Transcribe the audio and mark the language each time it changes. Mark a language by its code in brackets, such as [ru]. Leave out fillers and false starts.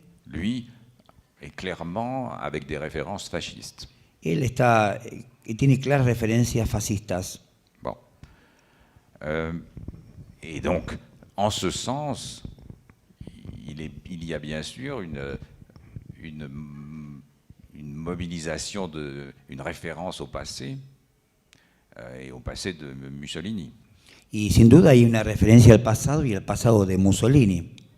[fr] Lui est clairement avec des références fascistes. [es] Él tiene claras referencias fascistas. [fr] Bon. Et donc, en ce sens, il y a bien sûr une mobilisation, une référence au passé, et au passé de Mussolini. [es] Y sin duda hay una referencia al pasado y al pasado de Mussolini.